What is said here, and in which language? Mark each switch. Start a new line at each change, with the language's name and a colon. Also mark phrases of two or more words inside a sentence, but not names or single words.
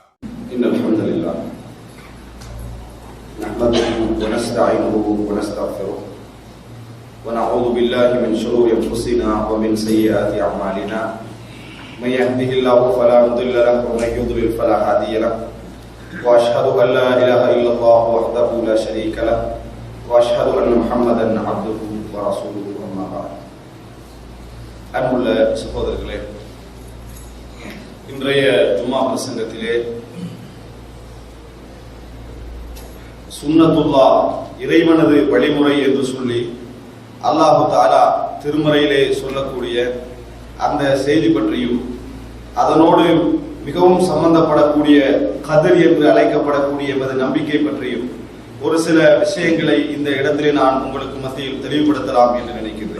Arabic: إن الحمد لله نحمده ونستعينه ونستغفره ونعوذ بالله من شرور أنفسنا ومن سيئات أعمالنا. من يهده الله فلا مضل له ومن يضلل فلا هادي له. وأشهد أن لا إله إلا الله وحده لا شريك له وأشهد أن محمدا عبده ورسوله. أما بعد.
Tamil: அன்புள்ள சகோதரர்களே, இன்றைய ஜும்மா பிரசங்கத்திலே சுன்னத்துல்லா இறைவனது வழிமுறை என்று சொல்லி
Arabic: الله تعالى
Tamil: திருமறையிலே சொல்லக்கூடிய அந்த செய்தி பற்றியும் அதனோடு மிகவும் சம்பந்தப்படக்கூடிய கதிர் என்று அழைக்கப்படக்கூடிய எமது நம்பிக்கை பற்றியும் ஒரு சில விஷயங்களை இந்த இடத்திலே நான் உங்களுக்கு மத்தியில் தெளிவுபடுத்தலாம் என்று நினைக்கிறேன்.